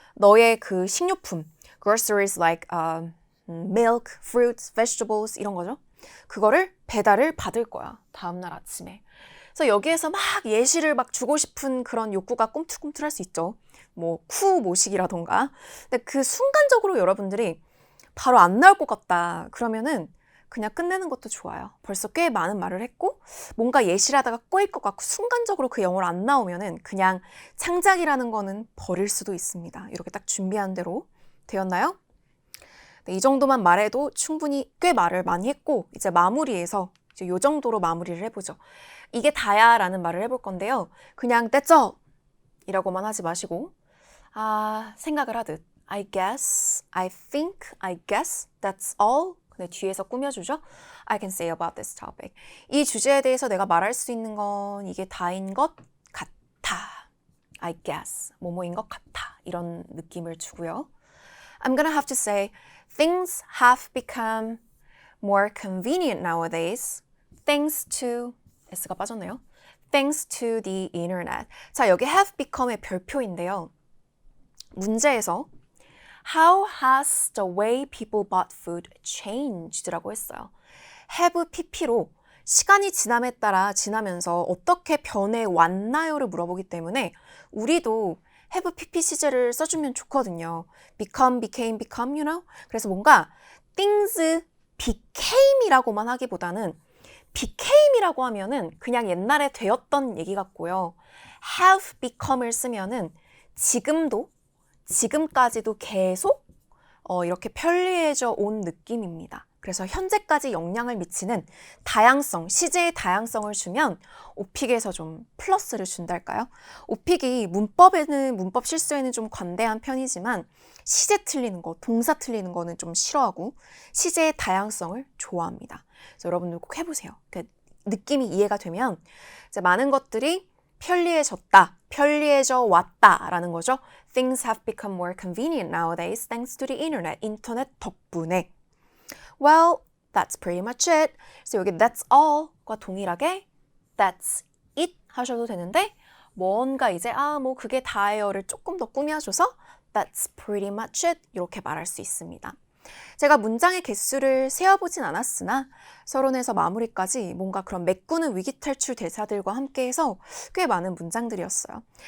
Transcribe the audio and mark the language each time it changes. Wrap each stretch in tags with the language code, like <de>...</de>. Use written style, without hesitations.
<ko>너의 그 식료품</ko> <en>groceries like milk, fruits, vegetables</en> <ko>이런 거죠. 그거를 배달을 받을 거야. 다음날 아침에. 그래서 여기에서 막 예시를 막 주고 싶은 그런 욕구가 꿈틀꿈틀할 수 있죠. 뭐 쿠 모식이라던가. 근데 그 순간적으로 여러분들이 바로 안 나올 것 같다. 그러면은 그냥 끝내는 것도 좋아요. 벌써 꽤 많은 말을 했고 뭔가 예시를 하다가 꼬일 것 같고 순간적으로 그 영어로 안 나오면은 그냥 창작이라는 거는 버릴 수도 있습니다. 이렇게 딱 준비한 대로 되었나요? 네, 이 정도만 말해도 충분히 꽤 말을 많이 했고 이제 마무리해서 이제 요 정도로 마무리를 해보죠. 이게 다야 라는 말을 해볼 건데요. 그냥</ko> <en>that's all</en> <ko>이라고만 하지 마시고 생각을 하듯</ko> <en>I guess, I think, I guess, that's all.</en> <ko>근데 뒤에서 꾸며주죠.</ko> <en>I can say about this topic.</en> <ko>이 주제에 대해서 내가 말할 수 있는 건 이게 다인 것 같아.</ko> <en>I guess,</en> <ko>뭐뭐인 것 같아. 이런 느낌을 주고요.</ko> <en>I'm gonna have to say, things have become more convenient nowadays, thanks to,</en> <ko>S가 빠졌네요.</ko> <en>Thanks to the internet.</en> <ko>자, 여기 have become의 별표인데요.</ko> <en>문제에서 How has the way people bought food changed?</en> <ko>라고 했어요. have pp로 시간이 지나면서 어떻게 변해왔나요?를 물어보기 때문에 우리도 have pp 시제를 써주면 좋거든요.</ko> <en>become, became, become, you know?</en> <ko>그래서 뭔가 things became이라고만 하기보다는 became이라고 하면은 그냥 옛날에 되었던 얘기 같고요. have become을 쓰면은 지금도, 지금까지도 계속 이렇게 편리해져 온 느낌입니다. 그래서 현재까지 영향을 미치는 다양성, 시제의 다양성을 주면 오픽에서 좀 플러스를 준달까요? 오픽이 문법 실수에는 좀 관대한 편이지만 시제 틀리는 거, 동사 틀리는 거는 좀 싫어하고 시제의 다양성을 좋아합니다. 그래서 여러분들 꼭 해보세요. 느낌이 이해가 되면 이제 많은 것들이 편리해졌다, 편리해져 왔다라는 거죠.</ko> <en>Things have become more convenient nowadays thanks to the internet.</en> <ko>인터넷 덕분에.</ko> <en>Well, that's pretty much it.</en> <ko>그래서 여기 that's all과 동일하게 that's it 하셔도 되는데 뭔가 이제 뭐 그게 다예요를 조금 더 꾸며줘서</ko> <en>that's pretty much it</en> <ko>이렇게 말할 수 있습니다. 제가 문장의 개수를 세어보진 않았으나 서론에서 마무리까지 뭔가 그런 메꾸는 위기탈출 대사들과 함께해서 꽤 많은 문장들이었어요.</ko>